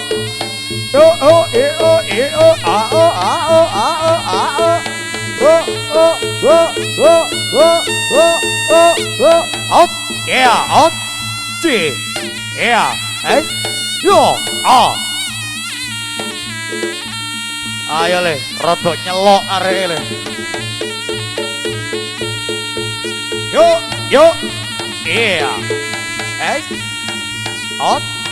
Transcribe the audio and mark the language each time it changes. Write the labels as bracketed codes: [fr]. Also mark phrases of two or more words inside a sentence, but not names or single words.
[en] Out. Yeah, out. C. Yeah. S. Yo. [jv] Ayo le, rodok nyelok arek le. Yo. Iya. S. [en] Out.